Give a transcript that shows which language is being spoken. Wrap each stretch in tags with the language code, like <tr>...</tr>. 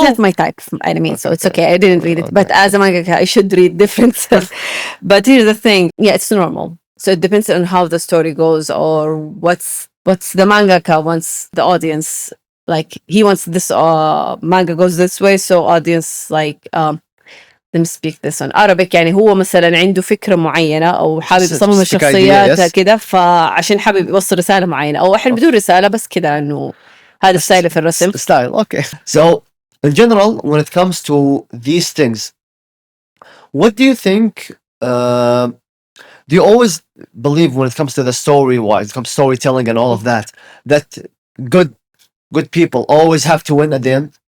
<en>It's not my type of anime, so it's okay. I didn't read it, but as a mangaka, I should read different stuff. But here's the thing: yeah, it's normal. So it depends on how the story goes or what's the mangaka wants the audience. Like he wants this manga goes this way, so audience like let me speak this on Arabic.</en> <ar>يعني هو مثلا عنده فكرة معينة أو حابب يصمم</ar> <en>Specific idea,</en> <ar>الشخصيات</ar> <en>yes.</en> <ar>كده، فعشان حابب يوصل رسالة معينة أو أحيانا بدون رسالة بس كده إنه هذا ستايله في الرسم.</ar> <en>Style, okay. So, in general, when it comes to these things, what do you think? Do you always believe when it comes to the story-wise, it comes storytelling and all of that good people always have to win at the end?</en>